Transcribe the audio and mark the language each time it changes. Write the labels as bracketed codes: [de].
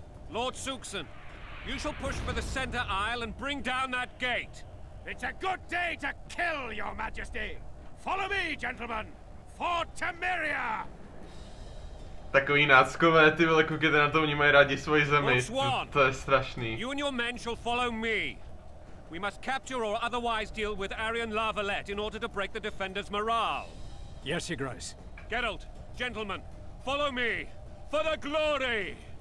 [en] Lord Suxon, you shall push for the center aisle and bring down that gate. It's a good day to kill, your majesty! Follow me, gentlemen! For Temeria! [cs] Takový náckové, ty vole, koukejte na to, oni mají rádi svoji zemi. To je strašný. [en] You and your men shall follow me. We must capture or otherwise deal with Arian Lavalette in order to break the defenders' morale. Yes, Your Grace. Geralt, gentlemen, follow me! For the glory!